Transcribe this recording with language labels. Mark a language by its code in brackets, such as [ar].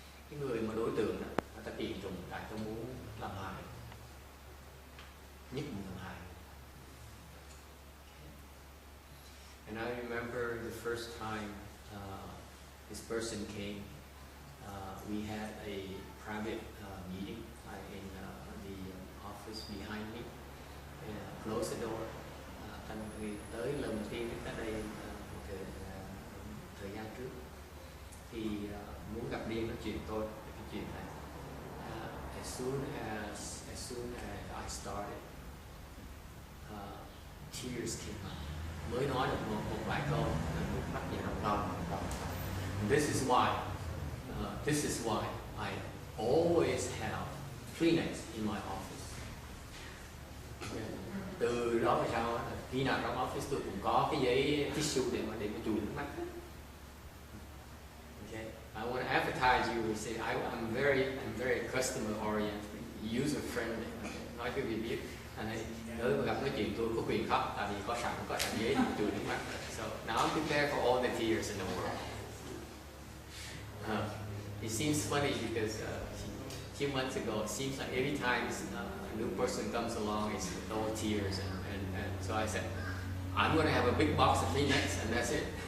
[vi] Cái người mà đối tượng đó, người ta kiện tụng tại tôi muốn làm hại, nhất muốn làm hại. [en] And I remember the first time this person came, we had a private meeting in the office behind me, close the door. [vi] Thành người tới lần đầu tiên cách đây một thời gian trước thì muốn gặp Điên nói chuyện tôi về cái chuyện này. [en] As soon as I started, tears came out. [vi] Mới nói được một vài câu, nước mắt về ròng. [en] This is why I always have Kleenex in my office. [vi] Từ đó về sau, khi nào trong office tôi cũng có cái giấy tissue để mà chùi nước mắt. [en] Okay, I want to advertise you. Say I'm very customer oriented, user friendly. [vi] Nói cái gì biết. Nếu mà gặp nói chuyện tôi có quyền khóc, tại vì có sẵn giấy để chùi nước mắt. [en] So now I'm prepared for all the tears in the world. It seems funny because a few months ago, it seems like every time a new person comes along, it's all tears, and so I said, I'm going to have a big box of Kleenex, and that's it.